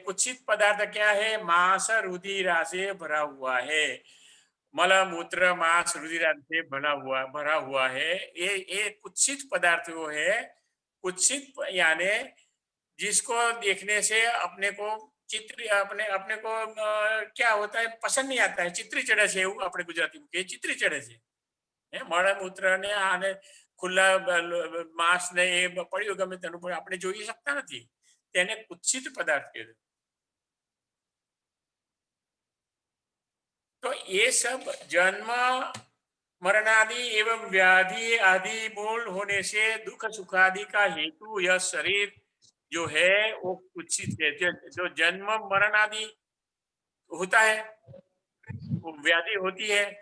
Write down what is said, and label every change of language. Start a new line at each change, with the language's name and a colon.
Hindi: कुत्सित पदार्थ क्या है, मांस रुधिर से भरा हुआ है। मल मूत्र मांस रुधिर से भरा हुआ है। ये कुत्सित पदार्थ वो है। कुत्सित यानी जिसको देखने से अपने को चित्र अपने अपने को क्या होता है पसंद नहीं आता है। चित्री चढ़े से अपने गुजराती में चित्री चढ़े से
Gujarati: મળમૂત્ર ને આને ખુલ્લા માંસ ને એ પડ્યું ગમે તેનું પણ આપણે જોઈ શકતા નથી, તેને કુત્સિત પદાર્થ કહેવાય।
Hindi: तो ये सब जन्म मरण आदि एवं व्याधि आदि मूल होने से दुख सुख आदि का हेतु यह शरीर जो है वो कुत्सित है। जो जन्म मरण आदि होता है, वो व्याधि होती है।